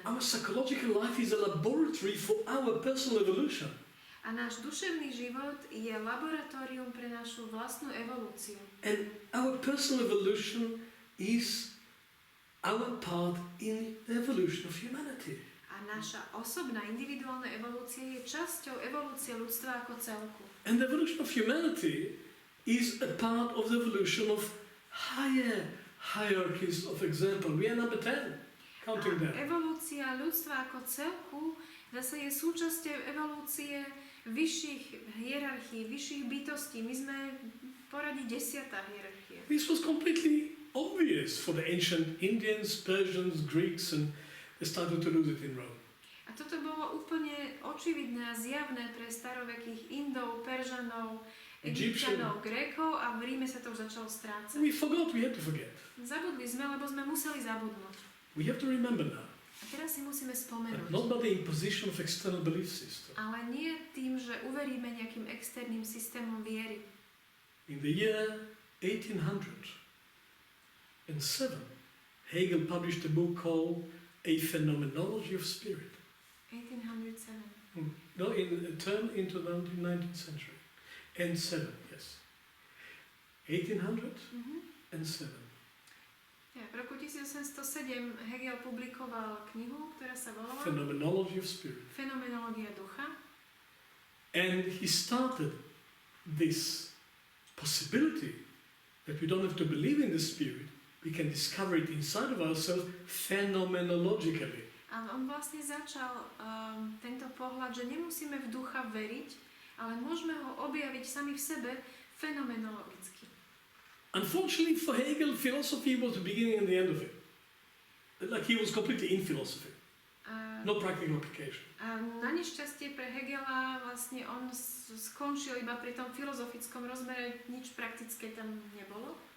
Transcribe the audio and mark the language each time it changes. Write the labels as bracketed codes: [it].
[en] Our psychological life is a laboratory for our personal evolution. [sk] A náš duševný život je laboratórium pre našu vlastnú evolúciu. [en] And our personal evolution is our part in the evolution of humanity. [sk] A naša osobná, individuálna evolúcia je časťou evolúcie ľudstva ako celku. [en] And the evolution of humanity is a part of the evolution of higher hierarchies of example. We are number 10, counting them. [sk] Evolúcia ľudstva ako celku zase je súčasťou evolúcie vyšších hierarchií, vyšších bytostí. My sme v poradí 10. hierarchia. [en] This was completely obvious for the ancient Indians, Persians, Greeks, and they started to lose it in Rome. [sk] A toto bolo úplne očividné a zjavné pre starovekých Indov, Peržanov, Egyptianov, Grékov a v Ríme sa to už začalo strácať. [en] We forgot, we had to forget. [sk] Zabudli sme, lebo sme museli zabudnúť. [en] We have to remember now. [sk] A teraz si musíme [en] But [sk] spomenúť. [en] not by the imposition of external belief system. [sk] Ale nie tým, že uveríme nejakým externým systémom viery. [en] In the year 1807, Hegel published a book called A Phenomenology of Spirit. 1807. No, turn into the 19th century. And 7, yes. 1807. [sk] Ja, v roku 1807 Hegel publikoval knihu, ktorá sa volala [en] Phenomenology of Spirit. [sk] Fenomenológia ducha. [en] And he started this possibility that we don't have to believe in the Spirit, we can discover it inside of ourselves phenomenologically. [sk] A on vlastne začal tento pohľad, že nemusíme v ducha veriť, ale môžeme ho objaviť sami v sebe fenomenologicky. [en] Unfortunately for Hegel, philosophy was the beginning and the end of it. Like he was completely in philosophy. No practical application. [sk] A na nešťastie pre Hegela vlastne on skončil iba pri tom filozofickom rozmere, nič praktické tam nebolo.